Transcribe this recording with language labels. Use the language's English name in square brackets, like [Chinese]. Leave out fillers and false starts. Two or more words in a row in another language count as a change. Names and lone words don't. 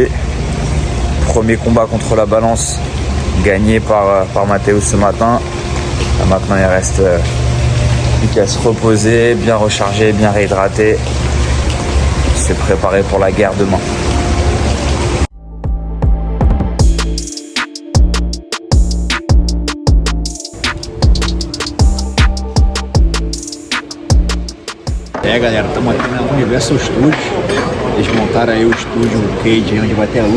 [French] Premier combat contre la balance gagné par Mathéus ce matin. Là, maintenant il reste plus qu'à se reposer, bien recharger, bien réhydrater. Se préparer pour la guerre demain. [Portuguese] Galera, estamos aqui na Universal Studios. Eles montaram aí o estúdio, o cage, onde vai ter a luta.